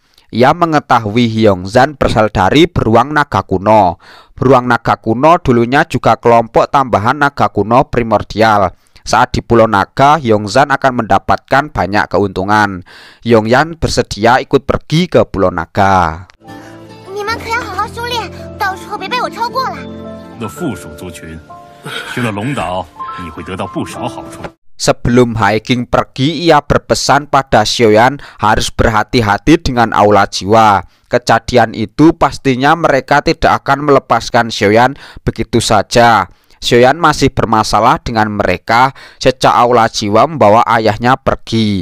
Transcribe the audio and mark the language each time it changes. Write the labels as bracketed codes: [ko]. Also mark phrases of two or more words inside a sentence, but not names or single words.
[id] Ia mengetahui Hyongzan berasal dari beruang naga kuno. Beruang naga kuno dulunya juga kelompok tambahan naga kuno primordial. Saat di Pulau Naga, Hyongzan akan mendapatkan banyak keuntungan. Yongyan bersedia ikut pergi ke Pulau Naga. [zh] 你们可要好好修炼，到时候别被我超过了。那附属族群，去了龙岛，你会得到不少好处。 [id] Sebelum Haeking pergi, ia berpesan pada Xiaoyan harus berhati-hati dengan aula jiwa. Kejadian itu pastinya mereka tidak akan melepaskan Xiaoyan begitu saja. Xiaoyan masih bermasalah dengan mereka sejak aula jiwa membawa ayahnya pergi.